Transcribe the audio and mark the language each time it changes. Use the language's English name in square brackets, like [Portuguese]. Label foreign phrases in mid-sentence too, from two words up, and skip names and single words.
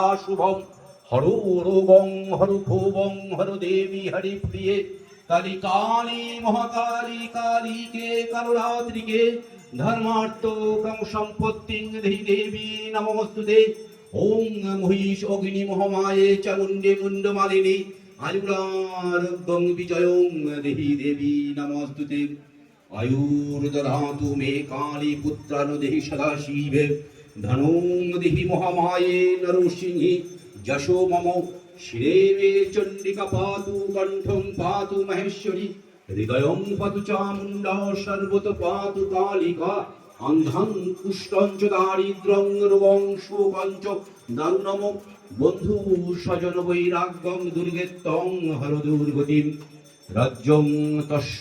[Sanskrit] শুভং হরু রোগং হরু ভুবং হরু দেবী হরি প্রিয়ে কালী কালী মহাকালী কালীকে কালরাত্রিকে ধর্মার্থ কাম সম্পত্তিং দেহি দেবী নমস্তুতে ওং মহিষ অগ্নি মহামায়ে চামুণ্ডে মুণ্ডমালিনী আয়ুরারোগ্যং বিজয়ং দেহি দেবী নমস্তুতে আয়ুর্দধাতু মে কালী পুত্রান দেহি সদা শিবে ধনুং দেহি মহামায়ে নরসিংহি যশো মম শিরে মে চণ্ডিকা পাতু কণ্ঠং পাতু মহেশ্বরী হৃদয়ং পাতু চামুণ্ডা সর্বত পাতু কালিকা অন্ধং কুষ্ঠঞ্চ দারিদ্রং রোগং শোকঞ্চ দারুণম বন্ধু স্বজন বৈরাগ্যং দুর্গেত্তং হর দুর্গতিম রাজ্যং তস্য